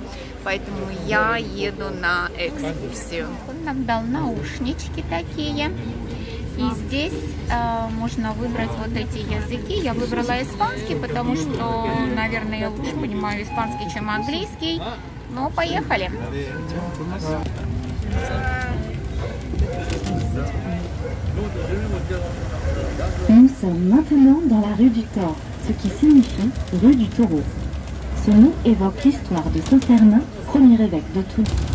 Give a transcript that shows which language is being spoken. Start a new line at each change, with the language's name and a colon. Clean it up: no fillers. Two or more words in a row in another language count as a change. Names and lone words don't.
Russian: Поэтому я еду на экскурсию. Он нам дал наушнички такие. И здесь можно выбрать вот эти языки. Я выбрала испанский, потому что, наверное, я лучше понимаю испанский, чем английский. Но поехали.
French: Nous sommes maintenant dans la rue du Thor, ce qui signifie rue du Taureau. Ce nom évoque l'histoire de Saint-Cernin, premier évêque de Toulouse.